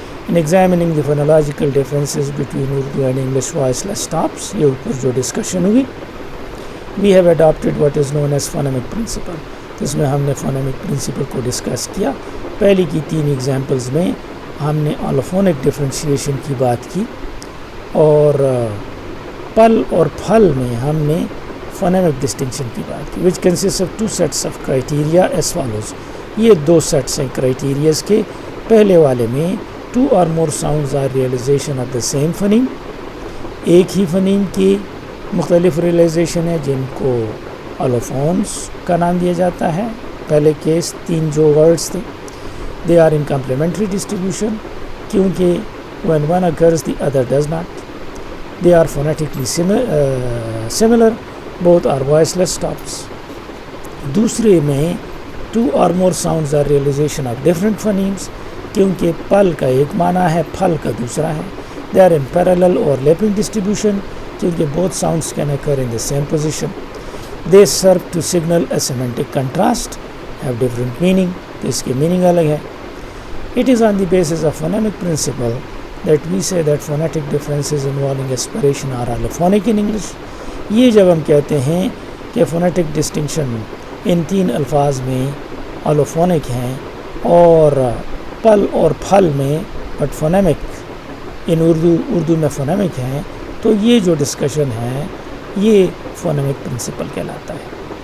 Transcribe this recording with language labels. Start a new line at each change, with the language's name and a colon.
English: In examining the phonological differences between Urdu and English voiceless stops,
Urdu: یہ اوپر جو discussion ہوئی,
English: we have adopted what is known as phonemic principle.
Urdu: تو اس میں ہم نے فونیمک پرنسپل کو ڈسکس کیا. پہلی کی 3 ایگزامپلز میں ہم نے الوفونک ڈفرینشیشن کی بات کی، اور پل اور پھل میں ہم نے فونیمک ڈسٹنکشن کی بات کی،
English: Which consist of 2 sets of criteria as follows.
Urdu: یہ 2 سیٹس ہیں کرائٹیریاز کے. پہلے والے میں
English: 2 or more sounds are realization of the same phoneme،
Urdu: ایک ہی فنیم کی مختلف ریئلائزیشن ہے جن کو الوفونس کا نام دیا جاتا ہے. پہلے کیس 3 جو ورڈز تھے،
English: they are in complementary distribution
Urdu: کیونکہ
English: when one occurs the other does not. They are phonetically similar, both are voiceless stops.
Urdu: دوسرے میں
English: 2 or more sounds are realization of different phonemes
Urdu: کیونکہ پل کا ایک معنی ہے، پھل کا دوسرا ہے.
English: They are in parallel overlapping distribution
Urdu: کیونکہ
English: both sounds can occur in the same position. They serve to signal a semantic contrast, have different meaning.
Urdu: تو اس کی میننگ الگ ہے.
English: It is on the basis of phonemic principle that we say that phonetic differences involving aspiration are allophonic in English.
Urdu: یہ جب ہم کہتے ہیں کہ phonetic distinction ان 3 الفاظ میں allophonic ہیں اور پل اور پھل میں
English: but phonemic in Urdu
Urdu: میں فونیمک ہیں، تو یہ جو ڈسکشن ہے یہ فونیمک پرنسپل کہلاتا ہے.